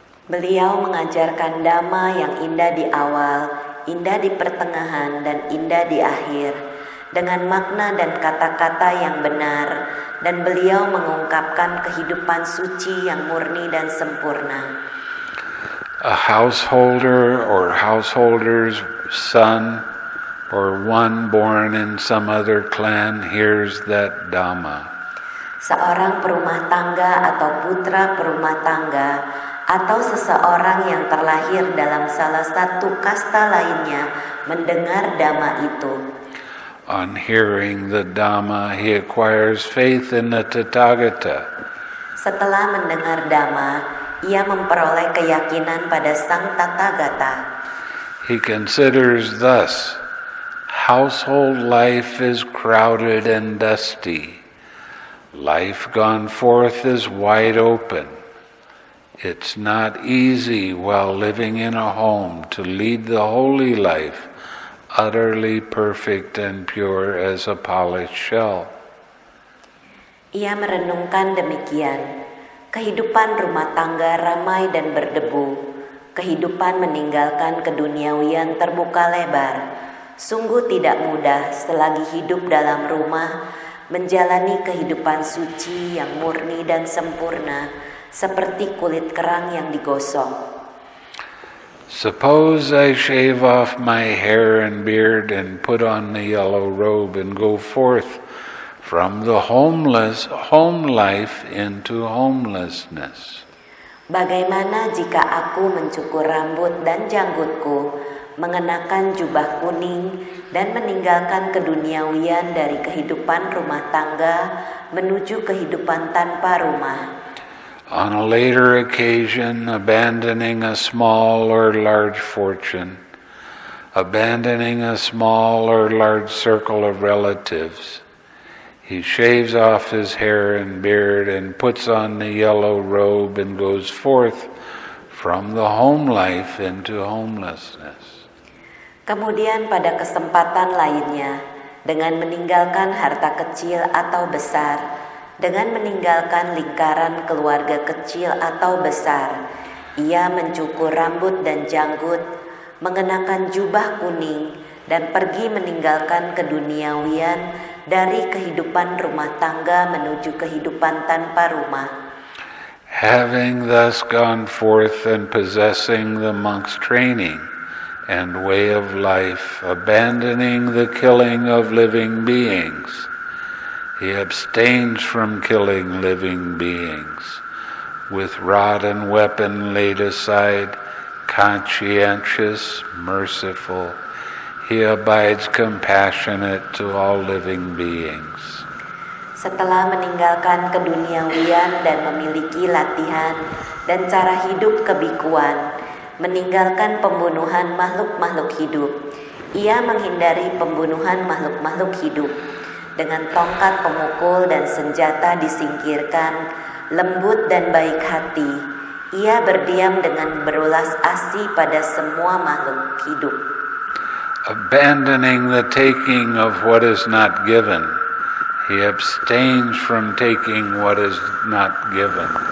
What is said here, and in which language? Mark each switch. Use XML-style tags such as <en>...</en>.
<id>Beliau mengajarkan Dhamma yang indah di awal, indah di pertengahan, dan indah di akhir, dengan makna dan kata-kata yang benar, dan beliau mengungkapkan kehidupan suci yang murni dan sempurna.</id> <en>A householder or householder's son or one born in some other clan hears that Dhamma.</en> <id>Seorang perumah tangga atau putra perumah tangga atau seseorang yang terlahir dalam salah satu kasta lainnya mendengar Dhamma itu.</id> <en>On hearing the Dhamma, he acquires faith in the Tathagata.</en> <id>Setelah mendengar Dhamma, ia memperoleh keyakinan pada Sang Tathagata.</id> <en>He considers thus, household life is crowded and dusty. Life gone forth is wide open. It's not easy while living in a home to lead the holy life, utterly perfect and pure as a polished shell.</en> <id>Ia merenungkan demikian. Kehidupan rumah tangga ramai dan berdebu. Kehidupan meninggalkan keduniawian terbuka lebar. Sungguh tidak mudah selagi hidup dalam rumah, menjalani kehidupan suci yang murni dan sempurna, seperti kulit kerang yang digosok.</id> <en>Suppose I shave off my hair and beard and put on the yellow robe and go forth from the home life into homelessness.</en> <id>Bagaimana jika aku mencukur rambut dan janggutku, mengenakan jubah kuning dan meninggalkan keduniawian dari kehidupan rumah tangga menuju kehidupan tanpa rumah?</id> <en>On a later occasion, abandoning a small or large fortune, abandoning a small or large circle of relatives, he shaves off his hair and beard and puts on the yellow robe and goes forth from the home life into homelessness.</en> <id>Kemudian pada kesempatan lainnya, dengan meninggalkan harta kecil atau besar, dengan meninggalkan lingkaran keluarga kecil atau besar, ia mencukur rambut dan janggut, mengenakan jubah kuning, dan pergi meninggalkan keduniawian dari kehidupan rumah tangga menuju kehidupan tanpa rumah.</id> <en>Having thus gone forth and possessing the monk's training and way of life, abandoning the killing of living beings, he abstains from killing living beings. With rod and weapon laid aside, conscientious, merciful, he abides compassionate to all living beings.</en> <id>Setelah meninggalkan keduniawian dan memiliki latihan dan cara hidup kebikuan, meninggalkan pembunuhan makhluk-makhluk hidup, ia menghindari pembunuhan makhluk-makhluk hidup. Dengan tongkat pemukul dan senjata disingkirkan, lembut dan baik hati, ia berdiam dengan berulas asih pada semua makhluk hidup.</id> <en>Abandoning the taking of what is not given, he abstains from taking what is not given.</en>